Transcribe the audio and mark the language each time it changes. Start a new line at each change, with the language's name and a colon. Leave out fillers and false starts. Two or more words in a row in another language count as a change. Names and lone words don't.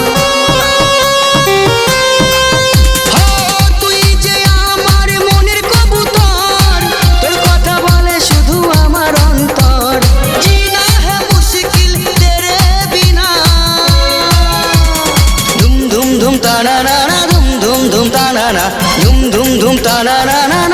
Bangla: তুই যে আমার মনের কবুতর, তোর কথা বলে শুধু আমার অন্তর।
Hindi: জিনা है मुश्किल तेरे बिना। धुम धुम धुम ताना ना, धुम धुम धुम ताना ना, धुम धुम धुम ताना ना।